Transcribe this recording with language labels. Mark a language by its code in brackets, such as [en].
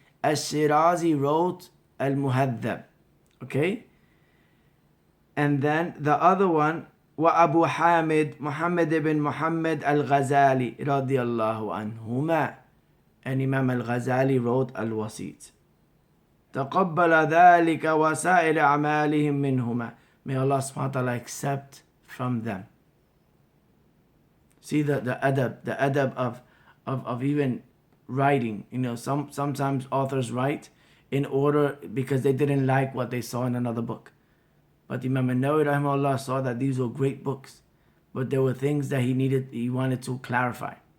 [en] Al-Shirazi wrote Al-Muhaddab. Okay? And then the other one, wa Abu Hamid Muhammad ibn Muhammad al-Ghazali radiyallahu anhuma. And Imam al-Ghazali wrote Al-Wasit. [ar] تقبل ذلك وسائر أعمالهم منهما. [en] May Allah subhanahu wa ta'ala accept from them. See the adab of even writing. You know, sometimes authors write in order because they didn't like what they saw in another book. But Imam an-Nawawi rahimahullah saw that these were great books, but there were things that he wanted to clarify.